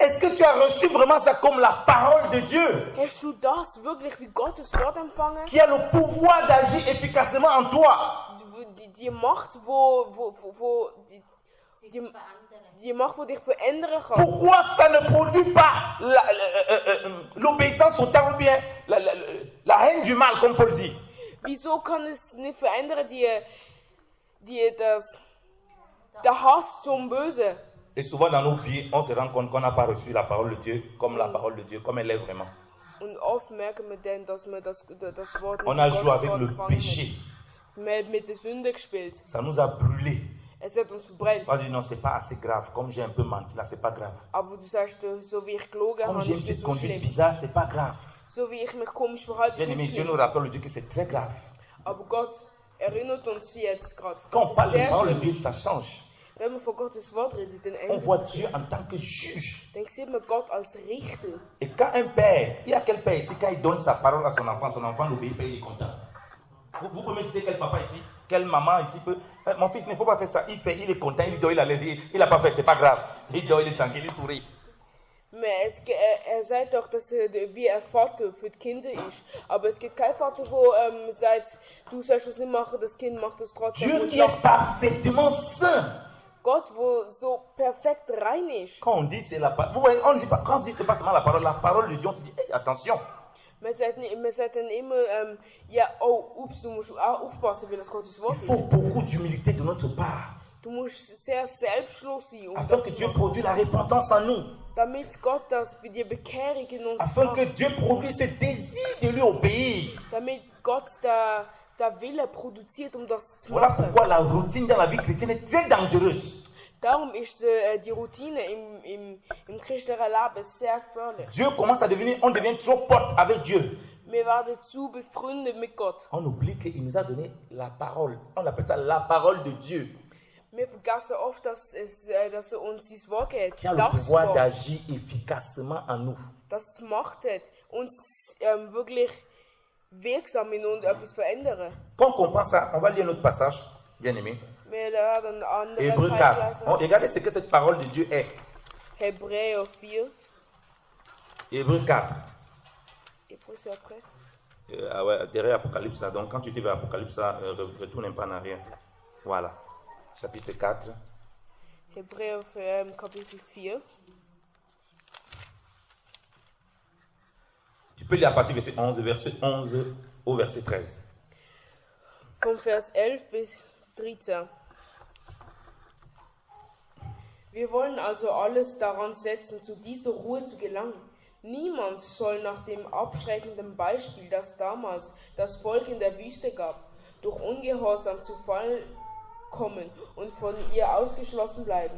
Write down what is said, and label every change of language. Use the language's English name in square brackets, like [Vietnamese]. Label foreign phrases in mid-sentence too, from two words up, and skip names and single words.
[French] Est-ce que tu as reçu vraiment ça comme la parole de Dieu, [German] Hast du das wirklich wie Gottes Wort empfangen? [French] qui a le pouvoir d'agir efficacement en toi? [German] Die Macht, die Macht, die dich verändern kann. [French] Pourquoi ça ne produit pas l'obéissance au temps ou bien la haine du mal, comme Paul dit? [German] Wieso kann es nicht verändern, der Hass zum Bösen? [French] Et souvent dans nos vies, on se rend compte qu'on n'a pas reçu la parole de Dieu comme la parole de Dieu, comme elle est vraiment. [German] Und oft merken wir dann, dass wir das Wort [French] On a [German] nicht [French] joué [German] Gottes [French] avec [German] Wort [French] le [German] empfangen [French] péché. [German] haben. Wir haben mit der Sünde gespielt. [French] Ça nous a brûlés. [German] Es hat uns verbrennt. [French] On dit non, c'est pas assez grave. Comme j'ai un peu menti là, c'est pas grave. [German] Aber du sagst, so wie ich gelogen [French] Comme [German] habe, [French] j'ai une [German] ist [French] petite [German] das so [French] conduite [German] schlimm. [French] bizarre, c'est pas grave. [German] So wie ich mich komisch verhalte, [French] Bien [German] ist [French] aimé, [German] nicht [French] Dieu nous [German] schlimm. [French] rappelle aujourd'hui que c'est très grave. [German] Aber Gott erinnert uns jetzt gerade. [French] Quand on [German] Das ist [French] parle de [German] sehr [French] parole de [German] schlimm. [French] Dieu, ça change. [German] Wenn man von Gottes Wort redet, dann [French] On voit [German] ändert es [French] Dieu [German] sich. [French] en tant que juge. [German] Dann sieht man Gott als Richter. [French] Et quand un père, il y a quel père ici, quand il donne sa parole à son enfant l'obéit, il est content. Vous pouvez me citer quel papa ici, quelle maman ici peut Mon fils, il ne faut pas faire ça. Il fait, il est content, il dort, il a l'air, il n'a pas fait, c'est pas grave. Il dort, il est tranquille, il sourit. [German] Maar sagt doch, dass wie ein Vater für die Kinder ist. Aber es gibt keinen Vater, der sagt, du sollst es nicht machen, das Kind macht es trotzdem. [French] Dieu qui est parfaitement saint. [German] Gott, wo so perfekt rein ist. [French] Quand on dit c'est la parole, vous voyez, on dit pas, quand on dit c'est pas seulement la parole de Dieu, on se dit, hey, attention. [German] Man sagt dann immer, ja, oh, ups, du musst auch aufpassen, weil das Gottes Wort [French] Il [German] ist. [French] faut beaucoup d'humilité de notre part. [German] Du musst sehr selbstlos sein, [French] Afin que Dieu produise la repentance en nous. [German] damit Gott das bei dir Bekehrung in uns [French] Afin que [German] macht. [French] Dieu produise ce désir de lui obéir. [German] Damit Gott der Wille produziert, das zu [French] Voilà [German] machen. [French] pourquoi la routine dans la vie chrétienne est très dangereuse. [German] Darum ist die Routine im christlichen Leben sehr gefährlich. [French] Dieu commence à devenir, on devient trop pote avec Dieu. [German] Wir werden zu befreundet mit Gott. [French] On oublie qu'il nous a donné la parole. On appelle ça la parole de Dieu. [German] Wir vergessen oft, dass uns sein Wort gibt. [French] Qui a le [German] Das [French] pouvoir [German] Wort, [French] d'agir efficacement en nous. [German] das die Macht hat, uns wirklich wirksam in uns etwas verändern. [French] Quand on comprend ça, on va lire notre passage, bien aimé. [German] Wir werden andere [French] Hébreux 4. Bon, regardez ce que cette parole de Dieu est. [German] Hebräer 4. [French] Hébreux 4. Hébreux, c'est après. Ah ouais, derrière Apocalypse là. Donc quand tu te vas à Apocalypse, là, retourne un peu en arrière. Voilà. Chapitre 4. [German] Hebräer Kapitel 4. [French] Tu peux lire à partir du verset 11 au verset 13. [German] Vom Vers 11 bis 13. Wir wollen also alles daran setzen, zu dieser Ruhe zu gelangen. Niemand soll nach dem abschreckenden Beispiel, das damals das Volk in der Wüste gab, durch Ungehorsam zu Fall kommen und von ihr ausgeschlossen bleiben.